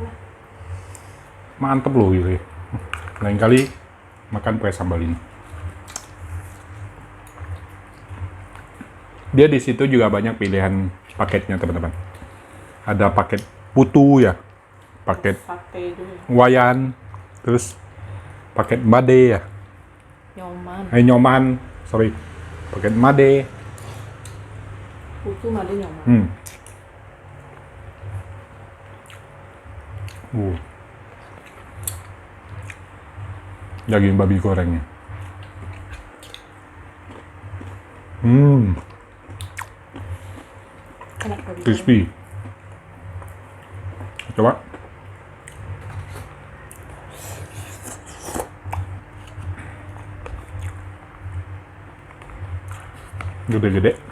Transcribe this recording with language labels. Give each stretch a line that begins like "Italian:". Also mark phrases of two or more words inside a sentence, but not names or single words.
Indonesian: Mantep loh gitu ya. Lain kali makan pakai sambal ini. Dia di situ juga banyak pilihan paketnya, teman-teman. Ada paket putu ya, paket Sate dulu. wayan, terus paket made ya. Nyoman. Sorry. Paket made. Putu made nyoman. Daging babi gorengnya. Enak babi. Crispy. Coba. Gede-gede.